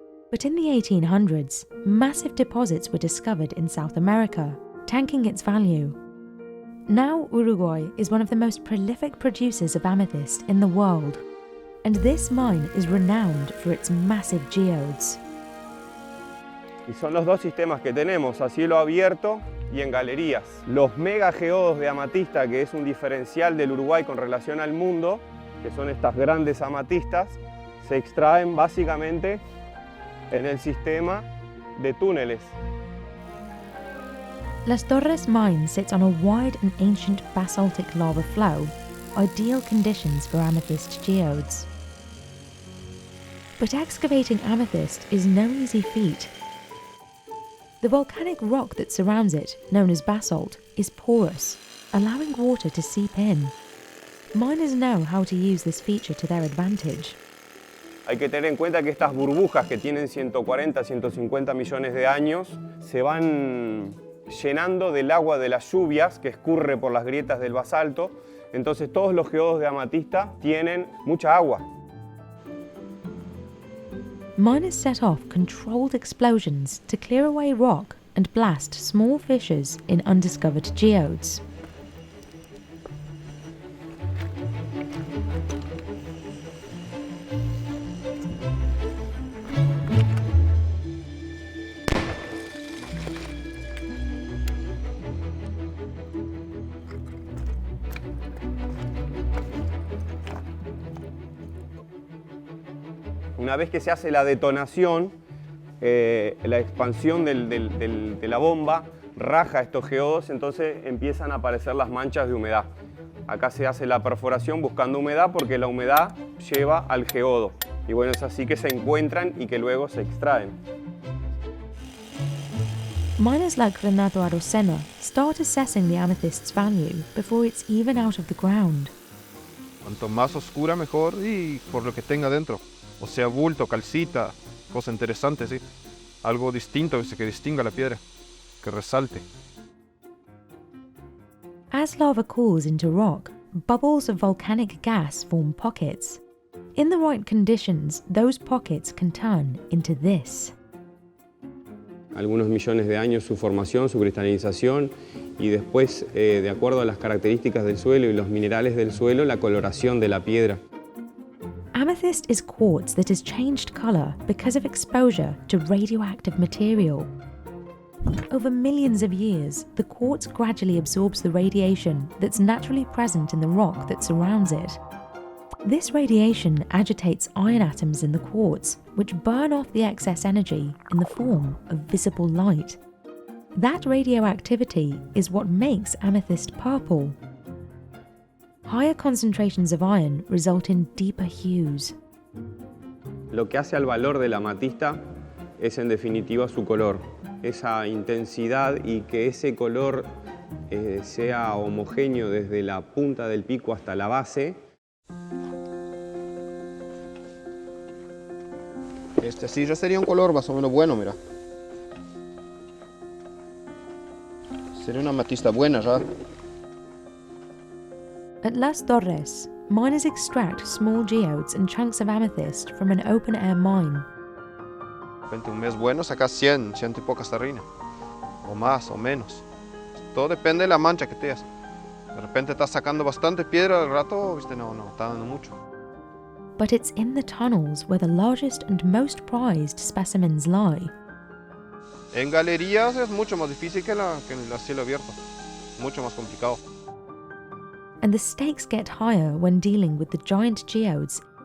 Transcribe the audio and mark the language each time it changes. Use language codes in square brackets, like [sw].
[en] But in the 1800s, massive deposits were discovered in South America, tanking its value. Now Uruguay is one of the most prolific producers of amethyst in the world, and this mine is renowned for its massive geodes. [es] Y son los dos sistemas que tenemos, a cielo abierto y en galerías. Los mega geodos de amatista, que es un diferencial del Uruguay con relación al mundo, que son estas grandes amatistas, se extraen básicamente en el sistema de túneles. [en] Las Torres mine sits on a wide and ancient basaltic lava flow, ideal conditions for amethyst geodes. But excavating amethyst is no easy feat. The volcanic rock that surrounds it, known as basalt, is porous, allowing water to seep in. Miners know how to use this feature to their advantage. [es] Hay que tener en cuenta que estas burbujas que tienen 140, 150 millones de años se van llenando del agua de las lluvias que escurre por las grietas del basalto. Entonces todos los geodos de amatista tienen mucha agua. [en] Miners set off controlled explosions to clear away rock and blast small fissures in undiscovered geodes. [es] Una vez que se hace la detonación, la expansión de la bomba raja estos geodos, entonces empiezan a aparecer las manchas de humedad. Acá se hace la perforación buscando humedad porque la humedad lleva al geodo. Y bueno, es así que se encuentran y que luego se extraen. [en] Miners like Renato start assessing the amethyst's value before it's even out of the ground. [es] Cuanto más oscura mejor y por lo que tenga dentro. O sea, bulto, calcita, cosa interesante, sí. Algo distinto que distinga la piedra, que resalte. [en] As lava cools into rock, bubbles of volcanic gas form pockets. In the right conditions, those pockets can turn into this. [es] Algunos millones de años su formación, su cristalización y después, de acuerdo a las características del suelo y los minerales del suelo, la coloración de la piedra. [en] Amethyst is quartz that has changed colour because of exposure to radioactive material. Over millions of years, the quartz gradually absorbs the radiation that's naturally present in the rock that surrounds it. This radiation agitates iron atoms in the quartz, which burn off the excess energy in the form of visible light. That radioactivity is what makes amethyst purple. Higher concentrations of iron result in deeper hues. [es] Lo que hace al valor de la amatista es en definitiva su color, esa intensidad y que ese color sea homogéneo desde la punta del pico hasta la base. Este sí ya sería un color más o menos bueno, mira. Sería una amatista buena ya. [en] At Las Torres, miners extract small geodes and chunks of amethyst from an open-air mine. [es] De repente un mes bueno sacas 100 y pocas tarrinas. O más o menos. Todo depende de la mancha que tengas. De repente estás sacando bastante piedra al rato, viste, no, está dando mucho. [en] But it's in the tunnels where the largest and most prized specimens lie. [es] En galerías es mucho más difícil que en el cielo abierto. Mucho más complicado. [en] And the stakes get higher when dealing with the giant geodes.